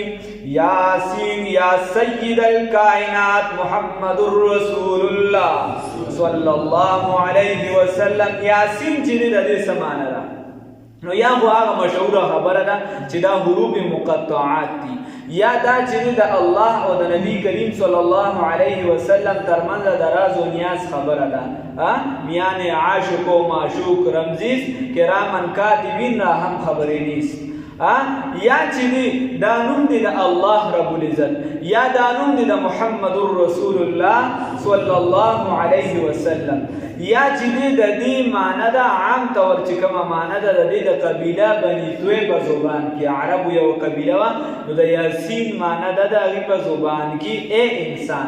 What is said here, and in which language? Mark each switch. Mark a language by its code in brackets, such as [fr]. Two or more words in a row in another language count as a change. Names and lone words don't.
[ar] یاسین یا سید الکائنات محمد رسول الله صلی الله علیه وسلم. [ps] یاسین چې د دې سمانه ده، نو یا خو هغه مشهوره خبره ده چې دا حروف مقطعات دي، یا دا چې د الله او د نبی کریم [ar] صلی الله علیه وسلم [ps] ترمنځ د راز و نیاز خبره ده. [fa] میان عاشق و معشوق رمزیز کرامن کاتبین را هم خبرې نیست. [ps] یا چې دا نوم دی د الله رب العزت، یا دا نوم دی د محمد رسول الله [ar] صلی الله علیه وسلم، [ps] یا چې د دې معنی ده عام طور چې کومه معنی ده د دې د قبیله بني توی په زبان کې، عربو یو قبیله وه، نو د یاسین معنی ده د هغې په زبان کې ای انسان.